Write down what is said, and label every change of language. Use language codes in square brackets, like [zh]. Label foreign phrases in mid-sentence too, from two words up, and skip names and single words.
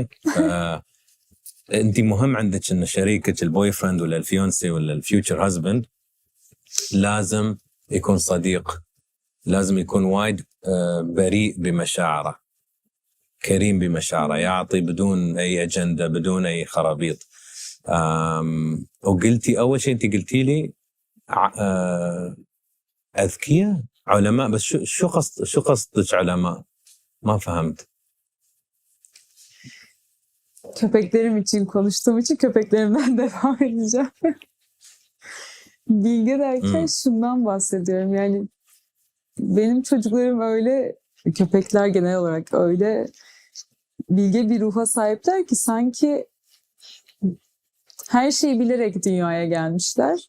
[ar] انت مهم عندك ان شريكك [en] the boy friend [ar] ولا الفيونسي ولا [en] the future husband [ar] لازم يكون صديق، لازم يكون وايد بريء بمشاعره، كريم بمشاعره، يعطي بدون اي اجنده، بدون اي خرابيط. وقلتي اول شيء انت قلتي لي اذكياء، علماء، بس شو قصدك علماء؟ ما فهمت. [tr] Köpeklerim için konuştuğum için köpeklerimden devam edeceğim. Bilge derken şundan bahsediyorum. Yani benim çocuklarım öyle, köpekler genel olarak öyle bilge bir ruha sahipler ki sanki her şeyi bilerek dünyaya gelmişler.